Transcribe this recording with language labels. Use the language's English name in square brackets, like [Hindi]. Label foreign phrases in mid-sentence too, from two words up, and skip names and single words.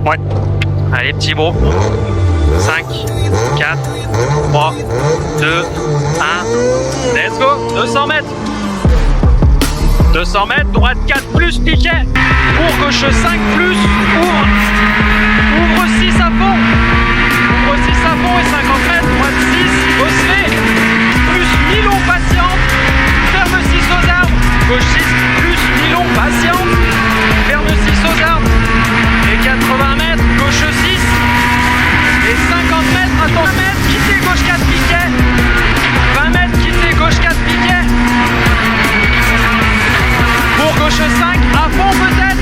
[French] Ouais. Allez, petit bro. 5, 4, 3, 2, 1. [English] Let's go. [French] 200 mètres. 200 mètres, droite 4 plus, piquet. Pour gauche 5 plus, ouvre. Ouvre 6 à fond. Ouvre 6 à fond et 50 mètres, droite 6, osselet. Plus mi-long patiente. Ferme 6 aux arbres. Gauche 6 plus mi-long patiente. Ferme 6 aux arbres. Et 80 mètres, gauche 6. Et 50 mètres, attends, 20 mètres, quittez gauche 4 piquet. 20 mètres, quittez gauche 4 piquet. Pour gauche 5, à fond peut-être.